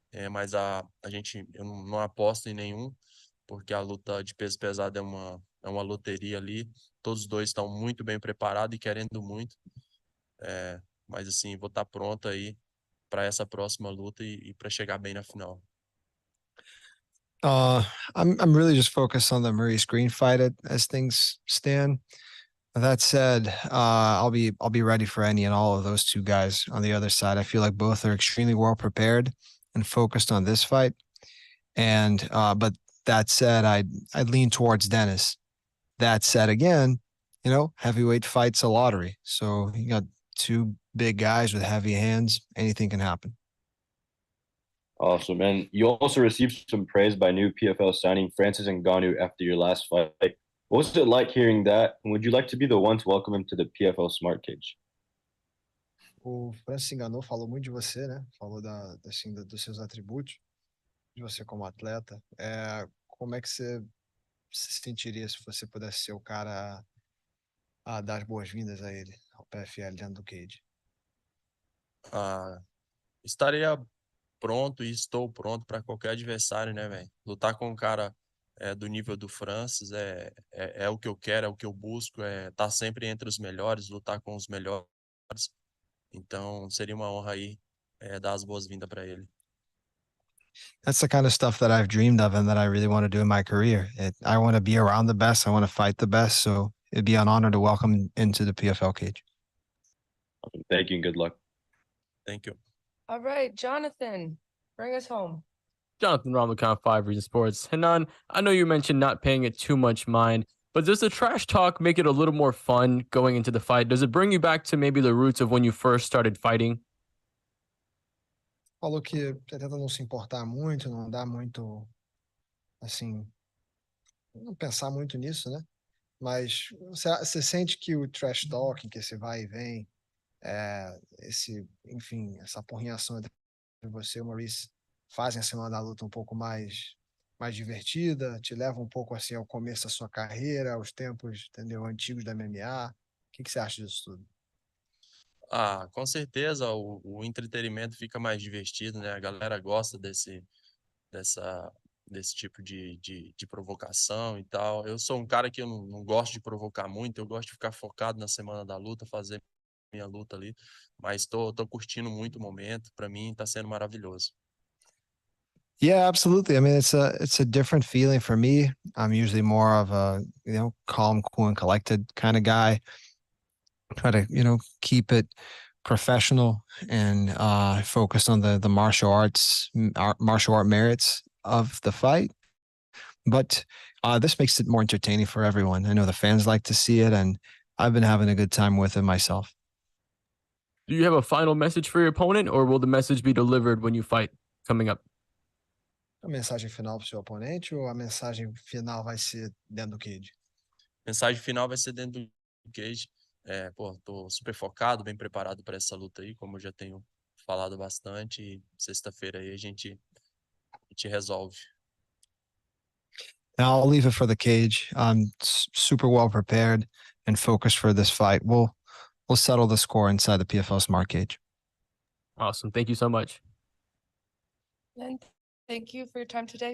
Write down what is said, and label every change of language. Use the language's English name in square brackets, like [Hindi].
[Portuguese] Mas eu não aposto em nenhum, porque a luta de peso pesado é uma loteria ali. Todos os dois estão muito bem preparados e querendo muito. Mas assim, vou estar pronto aí para essa próxima luta e para chegar bem na final. [English] I'm really just focused on the Maurice Greene fight as things stand. That said, I'll be ready for any and all of those two guys on the other side. I feel like both are extremely well prepared and focused on this fight. And but that said, I'd lean towards Denis. That said, again, heavyweight fight's a lottery. So you got two big guys with heavy hands. Anything can happen. Awesome. And you also received some praise by new PFL signing Francis Ngannou after your last fight. What was it like hearing that? And would you like to be the one to welcome him to the PFL Smart Cage? [Portuguese] O Francis Ngannou falou muito de você, né? Falou dos seus atributos, de você como atleta. Como é que você se sentiria se você pudesse ser o cara a dar as boas-vindas a ele, ao PFL dentro do cage? Estaria pronto e estou pronto para qualquer adversário, né, velho? Lutar com um cara do nível do Francis é o que eu quero, é o que eu busco, tá sempre entre os melhores, lutar com os melhores. Então, seria uma honra aí dar as boas-vindas para ele. [English] That's the kind of stuff that I've dreamed of and that I really want to do in my career. I want to be around the best. I want to fight the best. So it'd be an honor to welcome him into the PFL cage. Thank you and good luck. Thank you. All right, Jonathan, bring us home. Jonathan Ramacon, 5 Reasons Sports. Renan, I know you mentioned not paying it too much mind, but does the trash talk make it a little more fun going into the fight? Does it bring you back to maybe the roots of when you first started fighting? [Portuguese] Falou que você tenta não se importar muito, não dá muito, assim, não pensar muito nisso, né? Mas você sente que o trash talking, que esse vai e vem, enfim, essa porrinhação entre você e o Maurice fazem a semana da luta um pouco mais divertida, te leva um pouco assim ao começo da sua carreira, aos tempos, entendeu, antigos da MMA. O que você acha disso tudo? Com certeza o entretenimento fica mais divertido, né? A galera gosta desse tipo de provocação e tal. Eu sou um cara que eu não gosto de provocar muito, eu gosto de ficar focado na semana da luta, fazer minha luta ali, mas tô curtindo muito o momento, para mim tá sendo maravilhoso. [English] Yeah, absolutely. I mean, it's a different feeling for me. I'm usually more of a, calm, cool, and collected kind of guy. Try to, keep it professional and focused on the martial art merits of the fight. But this makes it more entertaining for everyone. I know the fans like to see it, and I've been having a good time with it myself. Do you have a final message for your opponent, or will the message be delivered when you fight coming up? [Portuguese] A mensagem final para o seu oponente ou a mensagem final vai ser dentro do cage? Mensagem final vai ser dentro do cage. Pô, tô super focado, bem preparado para essa luta aí, como eu já tenho falado bastante. E sexta-feira aí a gente resolve. [English] Now I'll leave it for the cage. I'm super well prepared and focused for this fight. We'll settle the score inside the PFL Smart Cage. Awesome. Thank you so much. And thank you for your time today.